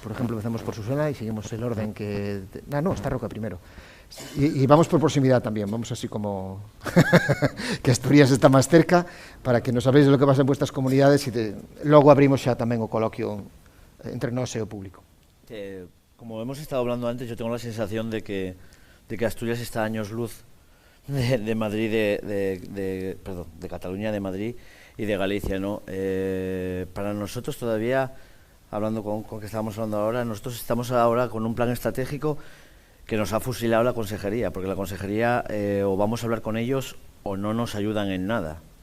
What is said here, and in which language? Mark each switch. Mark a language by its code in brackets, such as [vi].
[gl] Por exemplo, empezamos por Susana e [es] seguimos el orden que... No, está Roca primero. [gl] E vamos por proximidade tamén, vamos así como que Asturias está máis cerca, para que nos [es] sabéis de lo que pasa en vuestras comunidades, [gl] e logo abrimos xa tamén o coloquio entre nós e o público. [es] Como hemos estado hablando antes, yo tengo la sensación de que Asturias está a años luz de Madrid, perdón, de Cataluña, de Madrid y de Galicia, ¿no? Para nosotros todavía, hablando con que estábamos hablando ahora, nosotros estamos ahora con un plan estratégico que nos ha fusilado la consejería, porque la consejería o vamos a hablar con ellos o no nos ayudan en nada.